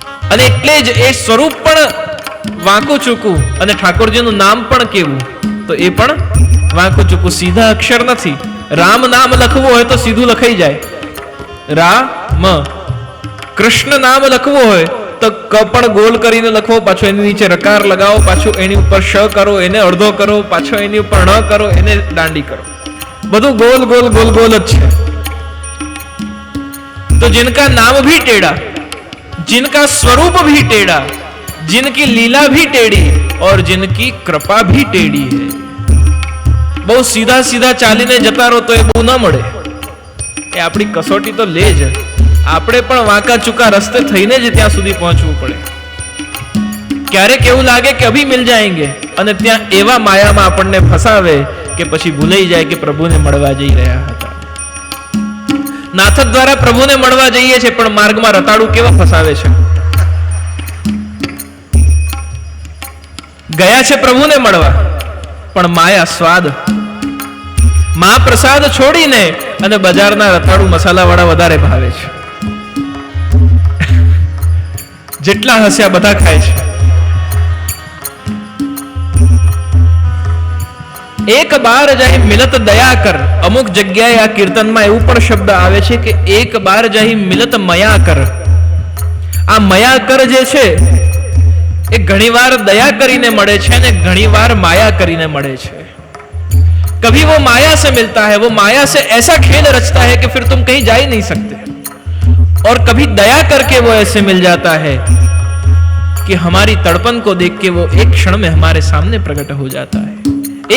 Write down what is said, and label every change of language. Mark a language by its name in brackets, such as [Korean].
[Gujarati] અને એટલે જ એ સ્વરૂપ પણ વાંકું ચૂકું અને ઠાકોરજીનું નામ પણ કેવું તો એ પણ વાંકું ચૂકું, સીધા અક્ષર નથી. રામ નામ લખવું હોય તો સીધું લખાઈ જાય, રામ. કૃષ્ણ નામ લખવું હોય તો ક પણ ગોલ કરીને લખવો, પાછો એની નીચે રકાર લગાવો, પાછું એની ઉપર શ કરો, એને અડધો કરો, પાછો એની ઉપર ન કરો, એને દાંડી કરો. બધું गोल गोल गोल गोल જ છે. [Hindi] तो जिनका नाम भी टेढ़ा, जिनका स्वरूप भी टेढ़ा, जिनकी लीला भी टेढ़ी और जिनकी कृपा भी टेढ़ी है. [Gujarati] બહુ સીધા સીધા ચાલીને જતા રહો તો એ બહુ ન મળે. એ આપણી કસોટી તો લે જ. આપણે પણ વાંકા ચૂકા રસ્તે થઈને જ ત્યાં સુધી પહોંચવું પડે. ક્યારેક એવું લાગે કે [Hindi] અભી મિલ જાયેંગે [Gujarati] અને ત્યાં એવા માયામાં આપણને ફસાવે કે પછી ભૂલાઈ જાય કે પ્રભુને મળવા જઈ રહ્યા હતા. નાથ દ્વારા પ્રભુને મળવા જઈએ છે પણ માર્ગમાં રતાળું કેવા ફસાવે છે. ગયા છે પ્રભુને મળવા પણ માયા સ્વાદ, મહાપ્રસાદ છોડીને અને બજારના રતાળુ મસાલાવાળા વધારે ભાવે છે. જેટલા હસ્યા બધા ખાય છે. એક બાર જાહી મિલત દયા કર. અમુક જગ્યાએ આ કીર્તનમાં એવું પણ શબ્દ આવે છે કે એક બાર જાહી મિલત મયા કર. આ મયાકર જે છે એ ઘણીવાર દયા કરીને મળે છે અને ઘણીવાર માયા કરીને મળે છે. [Hindi] कभी वो माया से मिलता है, वो माया से ऐसा खेल रचता है कि फिर तुम कहीं जा ही नहीं सकते, और कभी दया करके वो ऐसे मिल जाता है कि हमारी तड़पन को देख के वो एक क्षण में हमारे सामने प्रकट हो जाता है.